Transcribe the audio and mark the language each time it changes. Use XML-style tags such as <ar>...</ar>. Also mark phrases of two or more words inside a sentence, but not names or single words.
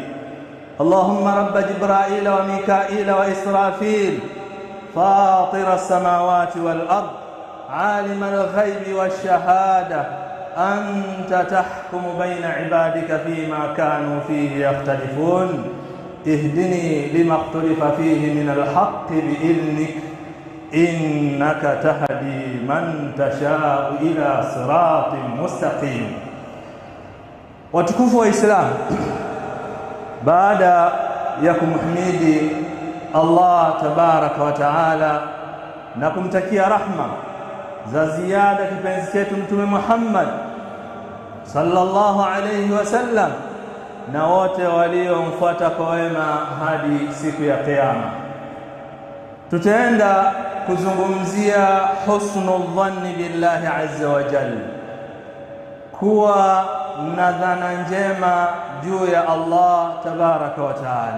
<ar>اللهم رب جبرائيل وميكائيل وإسرافيل، فاطر السماوات والأرض، عالم الغيب والشهادة، أنت تحكم بين عبادك فيما كانوا فيه يختلفون. اهدني لما اختلف فيه من الحق بإذنك، إنك تهدي من تشاء إلى صراط مستقيم.</ar> <sw>Watukufu wa Islam, baada ya kumhimidi Allah</sw> <ar>تبارك وتعالى</ar> <sw>na kumtakia rahma za ziada kipenzi chetu Mtume Muhammad</sw> <ar>صلى الله عليه وسلم</ar> <sw>na wote waliomfuata kwa wema hadi siku ya Kiyama, tutaenda kuzungumzia</sw> <ar>حسن الظن بالله عز وجل,</ar> <sw>kuwa na dhana njema juu ya Allah</sw> <ar>تبارك وتعالى.</ar>